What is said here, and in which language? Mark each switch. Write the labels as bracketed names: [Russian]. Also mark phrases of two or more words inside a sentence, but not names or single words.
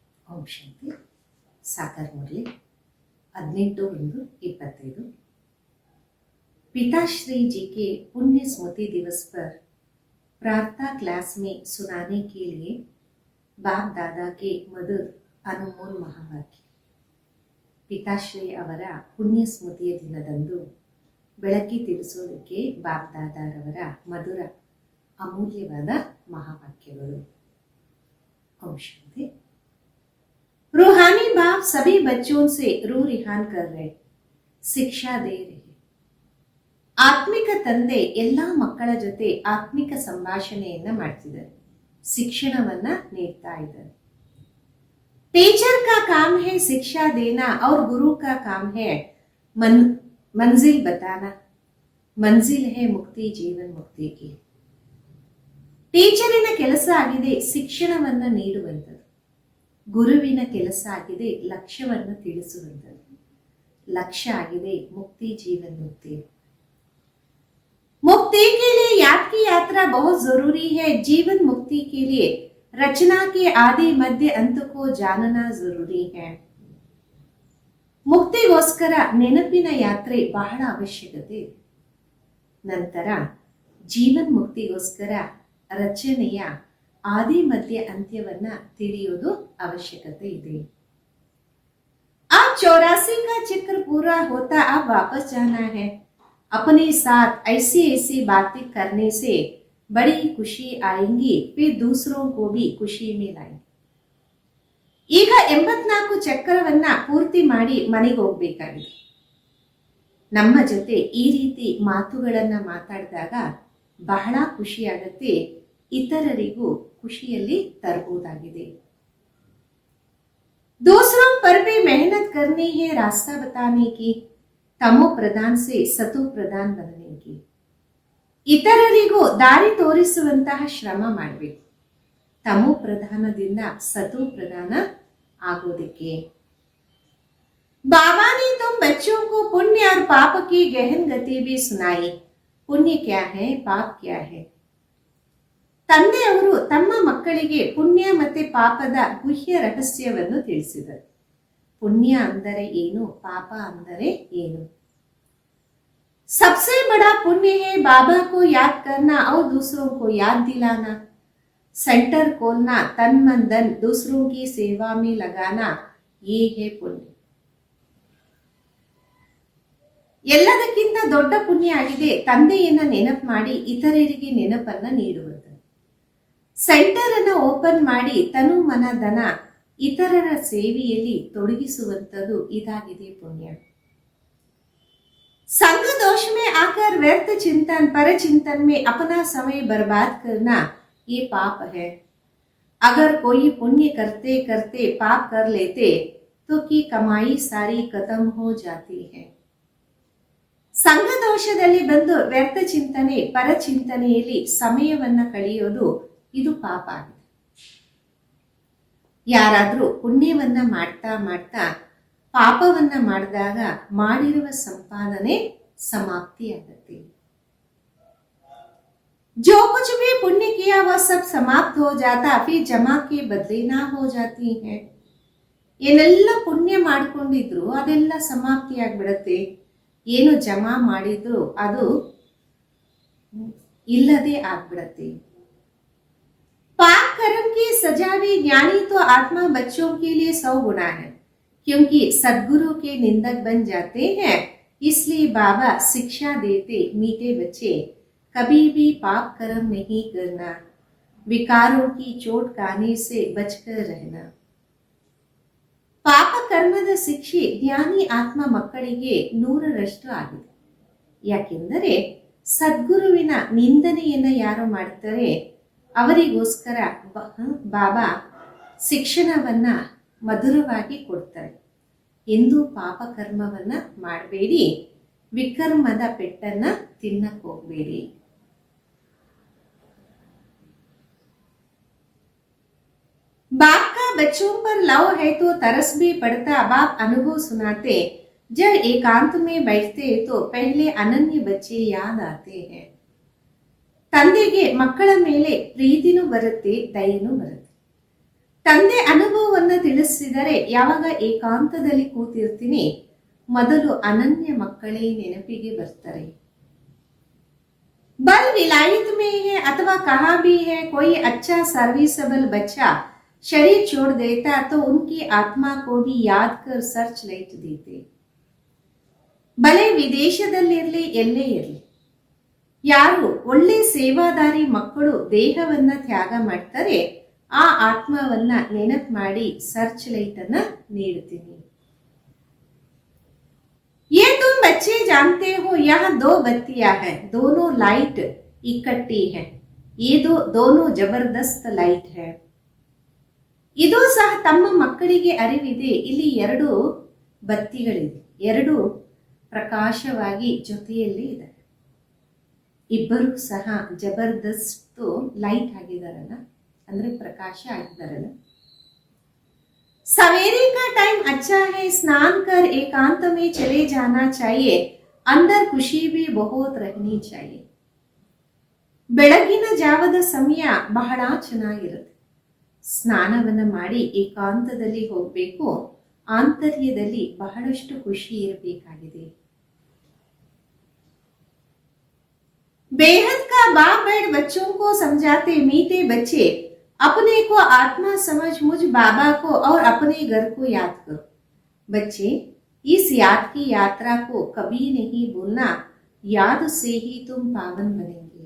[Kannada] ಓಂ ಶಾಂತಿ. [Hindi] साकार मुरली 18/1/25। पिताश्री जी के पुण्य स्मृति दिवस पर प्रार्थना क्लास में सुनाने के लिए बाप दादा के मधुर अनमोल महावाक्य। [Kannada] ಪಿತಾಶ್ರೀ ಅವರ ಪುಣ್ಯ ಸ್ಮೃತಿಯ ದಿನದಂದು ಬೆಳಕಿ ತಿಳಿಸೋದಕ್ಕೆ ಬಾಪ್ ದಾದಾರವರ ಮಧುರ ಅಮೂಲ್ಯವಾದ ಮಹಾವಾಕ್ಯಗಳು. ಓಂ ಶಾಂತಿ. [Hindi] रूहानी बाप सभी बच्चों से रू रिहान कर रहे, शिक्षा दे रहे. [Kannada] ಆತ್ಮಿಕ ತಂದೆ ಎಲ್ಲಾ ಮಕ್ಕಳ ಜೊತೆ ಆತ್ಮಿಕ ಸಂಭಾಷಣೆಯನ್ನ ಮಾಡ್ತಿದ್ದಾರೆ, ಶಿಕ್ಷಣವನ್ನ ನೀಡ್ತಾ ಇದ್ದಾರೆ. [Hindi] टीचर का काम है शिक्षा देना और गुरु का काम है मंजिल बताना. मंजिल है मुक्ति, जीवन मुक्ति की. [Kannada] ಟೀಚರಿನ ಕೆಲಸ ಆಗಿದೆ ಶಿಕ್ಷಣವನ್ನ ನೀಡುವಂಥದ್ದು, ಗುರುವಿನ ಕೆಲಸ ಆಗಿದೆ ಲಕ್ಷ್ಯವನ್ನು ತಿಳಿಸುವಂಥದ್ದು. ಲಕ್ಷ್ಯ ಆಗಿದೆ ಮುಕ್ತಿ, ಜೀವನ ಮುಕ್ತಿ. [Hindi] मुक्ति के लिए याद की यात्रा बहुत जरूरी है. जीवन मुक्ति के लिए रचना के आदि मध्य अंत को जानना जरूरी है. [Kannada] ಮುಕ್ತಿಗೋಸ್ಕರ ನೆನಪಿನ ಯಾತ್ರೆ ಬಹಳ ಅವಶ್ಯಕತೆ ಇದೆ. ನಂತರ ಜೀವನ್ ಮುಕ್ತಿಗೋಸ್ಕರ ರಚನೆಯ ಆದಿ ಮಧ್ಯ ಅಂತ್ಯವನ್ನ ತಿಳಿಯೋದು ಅವಶ್ಯಕತೆ ಇದೆ. [Hindi] अब 84 का चक्र पूरा होता, अब वापस जाना है. अपने साथ ऐसी ऐसी बातें करने से बड़ी खुशी आएंगी, फिर दूसरों को भी खुशी में लाएंगे. [Kannada] ಈಗ 84 ಚಕ್ರವನ್ನ ಪೂರ್ತಿ ಮಾಡಿ ಮನೆಗೆ ಹೋಗ್ಬೇಕಾಗಿದೆ. ನಮ್ಮ ಜೊತೆ ಈ ರೀತಿ ಮಾತುಗಳನ್ನ ಮಾತಾಡಿದಾಗ ಬಹಳ ಖುಷಿ ಆಗುತ್ತೆ, ಇತರರಿಗೂ ಖುಷಿಯಲ್ಲಿ ತರಬಹುದಾಗಿದೆ. [Hindi] दूसरों पर भी मेहनत करनी है, रास्ता बताने की. तमो प्रधान से सतो प्रधान बनने की. [Kannada] ಇತರರಿಗೂ ದಾರಿ ತೋರಿಸುವಂತಹ ಶ್ರಮ ಮಾಡಬೇಕು, ತಮೋ ಪ್ರಧಾನದಿಂದ ಸತೋ ಪ್ರಧಾನ ಆಗೋದಕ್ಕೆ. [Hindi] बाबा ने तुम बच्चों को पुण्य और पाप की गहन गति भी सुनाई. पुण्य क्या है, पाप क्या है. [Kannada] ತಂದೆಯವರು ತಮ್ಮ ಮಕ್ಕಳಿಗೆ ಪುಣ್ಯ ಮತ್ತೆ ಪಾಪದ ಗುಹ್ಯ ರಹಸ್ಯವನ್ನು ತಿಳಿಸಿದರು. ಪುಣ್ಯ ಅಂದರೆ ಏನು, ಪಾಪ ಅಂದರೆ ಏನು. [Hindi] सबसे बड़ा पुण्य है बाबा को याद करना और दूसरों को याद दिलाना. सेंटर खोलना, तन मन धन दूसरों की सेवा में लगाना, ये है पुण्य. [Kannada] ಎಲ್ಲದಕ್ಕಿಂತ ದೊಡ್ಡ ಪುಣ್ಯ ಆಗಿದೆ ತಂದೆಯನ್ನ ನೆನಪು ಮಾಡಿ ಇತರರಿಗೆ ನೆನಪನ್ನ ನೀಡುವುದು. ಸೆಂಟರ್ ಅನ್ನ ಓಪನ್ ಮಾಡಿ ತನು ಮನ ಧನ ಇತರರ ಸೇವೆಯಲ್ಲಿ ತೊಡಗಿಸುವಂಥದ್ದು ಇದಾಗಿದೆ ಪುಣ್ಯ. [Hindi] संग दोष में आकर व्यर्थ चिंतन पर चिंतन में अपना समय बर्बाद करना, ये पाप है. अगर कोई पुण्य करते करते पाप कर लेते तो की कमाई सारी खत्म हो जाती है. [Kannada] ಸಂಘ ದೋಷದಲ್ಲಿ ಬಂದು ವ್ಯರ್ಥ ಚಿಂತನೆ ಪರ ಚಿಂತನೆಯಲ್ಲಿ ಸಮಯವನ್ನ ಕಳೆಯೋದು ಇದು ಪಾಪ ಆಗಿದೆ. ಯಾರಾದ್ರೂ ಪುಣ್ಯವನ್ನ ಮಾಡ್ತಾ ಮಾಡ್ತಾ ಪಾಪವನ್ನ ಮಾಡಿದಾಗ ಮಾಡಿರುವ ಸಂಪಾದನೆ ಸಮಾಪ್ತಿಯಾಗತ್ತೆ. [Hindi] जो कुछ भी पुण्य किया वह सब समाप्त हो जाता, फिर जमा के बदले ना हो जाती है. [Kannada] ಏನೆಲ್ಲ ಪುಣ್ಯ ಮಾಡ್ಕೊಂಡಿದ್ರು ಅದೆಲ್ಲ ಸಮಾಪ್ತಿ ಆಗ್ಬಿಡತ್ತೆ, ಏನು ಜಮಾ ಮಾಡಿದ್ರು ಅದು ಇಲ್ಲದೆ ಆಗ್ಬಿಡತ್ತೆ. [Hindi] पाप कर्म की सजा भी ज्ञानी तो आत्मा बच्चों के लिए 100 गुना है, क्योंकि सदगुरु के निंदक बन जाते हैं. इसलिए बाबा शिक्षा देते, मीठे बच्चे कभी भी पाप कर्म नहीं करना, विकारों की चोट खाने से बचकर रहना. [Kannada] ಪಾಪ ಕರ್ಮದ ಶಿಕ್ಷೆ ಜ್ಞಾನಿ ಆತ್ಮ ಮಕ್ಕಳಿಗೆ 100ರಷ್ಟು ಆಗಿದೆ. ಯಾಕೆಂದರೆ ಸದ್ಗುರುವಿನ ನಿಂದನೆಯನ್ನ ಯಾರು ಮಾಡ್ತಾರೆ ಅವರಿಗೋಸ್ಕರ ಬಾಬಾ ಶಿಕ್ಷಣವನ್ನ ಮಧುರವಾಗಿ ಕೊಡ್ತಾರೆ. ಎಂದು ಪಾಪ ಕರ್ಮವನ್ನ ಮಾಡಬೇಡಿ, ವಿಕರ್ಮದ ಪೆಟ್ಟನ್ನ ತಿನ್ನಕ್ ಹೋಗ್ಬೇಡಿ. [Hindi] बाप का बच्चों पर लव है तो तरस भी पड़ता. बाप अनुभव सुनाते, जब एकांत में बैठते तो पहले अनन्य बच्चे याद आते हैं. [Kannada] ತಂದೆಗೆ ಮಕ್ಕಳ ಮೇಲೆ ಪ್ರೀತಿನೂ ಬರುತ್ತೆ, ದಯೆನೂ ಬರುತ್ತೆ. ತಂದೆ ಅನುಭವವನ್ನು ತಿಳಿಸಿದರೆ ಯಾವಾಗ ಏಕಾಂತದಲ್ಲಿ ಕೂತಿರ್ತೀನಿ ಮೊದಲು ಅನನ್ಯ ಮಕ್ಕಳೇ ನೆನಪಿಗೆ ಬರ್ತಾರೆ. [Hindi] बल विलायत में है अथवा कहा भी है कोई अच्छा सर्विसेबल बच्चा शरीर छोड़ देता तो उनकी आत्मा को भी याद कर [English] search light [Hindi] देते. [Kannada] ಬಲೆ ವಿದೇಶದಲ್ಲಿರಲಿ ಎಲ್ಲೇ ಇರಲಿ, ಯಾರು ಒಳ್ಳೆ ಸೇವಾದಾರಿ ಮಕ್ಕಳು ದೇಹವನ್ನ ತ್ಯಾಗ ಮಾಡ್ತಾರೆ ಆ ಆತ್ಮವನ್ನ ನೆನಪು ಮಾಡಿ [English] search light [Kannada] ಅನ್ನ ನೀಡುತ್ತೀನಿ. [Hindi] ये तुम बच्चे जानते हो यहाँ दो बत्तियां हैं, दोनों लाइट इकट्ठी है. ये दोनों जबरदस्त लाइट है. [Kannada] ಇದು ಸಹ ತಮ್ಮ ಮಕ್ಕಳಿಗೆ ಅರಿವಿದೆ. ಇಲ್ಲಿ ಎರಡು ಬತ್ತಿಗಳಿದೆ, ಎರಡು ಪ್ರಕಾಶವಾಗಿ ಜೊತೆಯಲ್ಲಿ ಇದೆ. ಇಬ್ಬರು ಸಹ ಜಬರ್ದಸ್ತ್ ಲೈಟ್ ಆಗಿದಾರಲ್ಲ, ಅಂದ್ರೆ ಪ್ರಕಾಶ ಆಗಿದಾರಲ್ಲ. [Hindi] सवेरे का टाइम अच्छा है, स्नान कर एकांत में चले जाना चाहिए, अंदर खुशी भी बहुत रहनी चाहिए. [Kannada] ಬೆಳಗಿನ ಜಾವದ ಸಮಯ ಬಹಳ ಚೆನ್ನಾಗಿರುತ್ತೆ. ಸ್ನಾನವನ್ನು ಮಾಡಿ ಏಕಾಂತದಲ್ಲಿ ಹೋಗಬೇಕು, ಆಂತರ್ಯದಲ್ಲಿ ಬಹಳಷ್ಟು ಖುಷಿ ಇರಬೇಕಾಗಿದೆ. [Hindi] बेहद का बाप बैठ बच्चों को समझाते, मीठे बच्चे अपने को आत्मा समझ मुझ बाबा को और अपने घर को याद करो. बच्चे इस याद की यात्रा को कभी नहीं भूलना, याद से ही तुम पावन बनेंगे.